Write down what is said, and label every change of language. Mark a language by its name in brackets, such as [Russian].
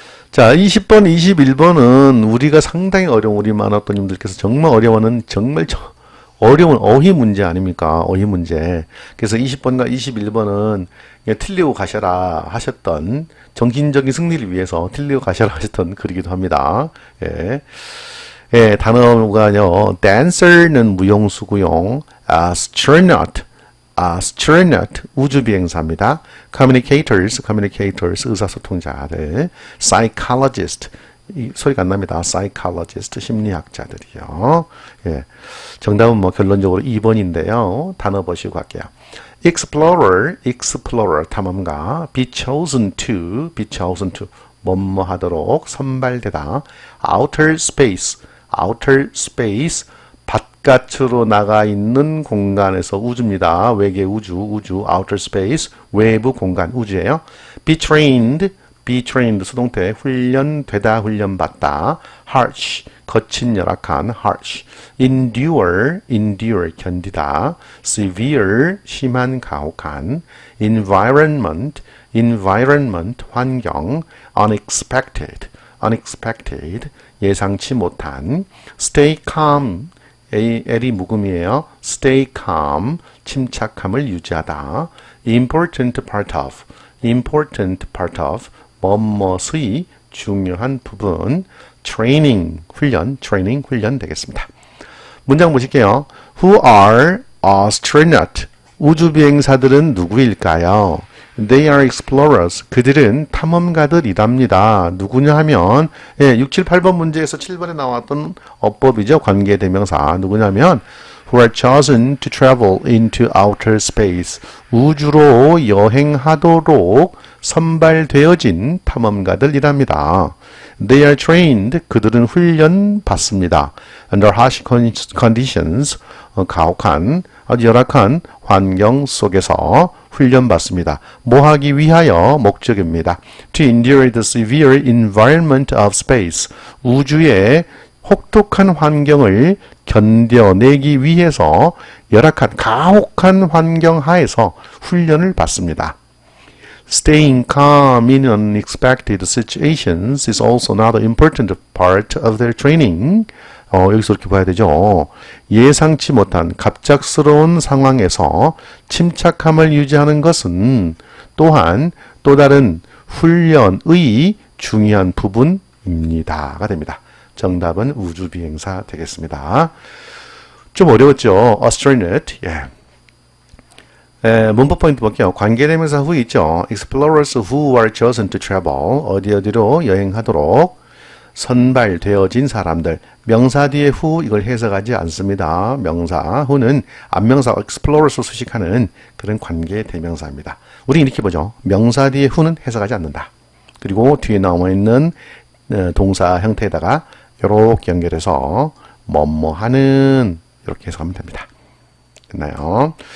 [Korean] 자, 20번, 21번은 우리가 상당히 어려운 우리 만화도님들께서 정말 어려워하는 정말 어려운 어휘 문제 아닙니까? 어휘 문제. 그래서 20번과 21번은 틀리고 가셔라 하셨던 정신적인 승리를 위해서 틀리고 가셔라 하셨던 글이기도 합니다. 예. 예, 단어가요. dancer는 무용수고요. [English] astronaut, astronaut [Korean] 우주비행사입니다. communicators 의사소통자들. psychologist 소리가 안 납니다. psychologist 심리학자들이요. 예. 정답은 뭐 결론적으로 2번인데요. 단어 보시고 갈게요. explorer 탐험가. [English] be chosen to [Korean] 뭐뭐 하도록 선발되다. outer space 바깥으로 나가 있는 공간에서 우주입니다. 외계 우주 outer space 외부 공간 우주예요. be trained 수동태 훈련되다 훈련받다. harsh 거친 열악한 harsh. endure 견디다. severe 심한 가혹한. environment 환경. unexpected 예상치 못한. stay calm L이 묵음이에요. stay calm 침착함을 유지하다. [English] important part of [Korean] 뭐뭐의 중요한 부분. training 훈련 되겠습니다. 문장 보실게요. [English] Who are astronaut? [Korean] 우주비행사들은 누구일까요? [English] They are explorers. [Korean] 그들은 탐험가들이랍니다. 누구냐 하면 6, 7, 8번 문제에서 7번에 나왔던 어법이죠. 관계대명사. 누구냐면 [English] who are chosen to travel into outer space. [Korean] 우주로 여행하도록 선발되어진 탐험가들이랍니다. [English] They are trained. [Korean] 그들은 훈련 받습니다. [English] Under harsh conditions. [Korean] 가혹한, 아주 열악한 환경 속에서 훈련 받습니다. 뭐 하기 위하여 목적입니다. [English] To endure the severe environment of space. [Korean] 우주의 혹독한 환경을 견뎌내기 위해서 열악한 가혹한 환경 하에서 훈련을 받습니다. [English] Staying calm in unexpected situations is also another important part of their training. [Korean] 여기서 이렇게 봐야 되죠. 예상치 못한 갑작스러운 상황에서 침착함을 유지하는 것은 또한 또 다른 훈련의 중요한 부분입니다가 됩니다. 정답은 우주비행사 되겠습니다. 좀 어려웠죠. astronaut. 예. 문법 포인트 볼게요. 관계대명사 who 있죠. [English] explorers who are chosen to travel. [Korean] 어디로 여행하도록 선발되어진 사람들. 명사 뒤에 who 이걸 해석하지 않습니다. 명사 who는 안명사 explorers 수식하는 그런 관계대명사입니다. 우리 이렇게 보죠. 명사 뒤에 who는 해석하지 않는다. 그리고 뒤에 나와 있는 동사 형태에다가 이렇게 연결해서 뭐뭐하는 이렇게 해석하면 됩니다. 됐나요?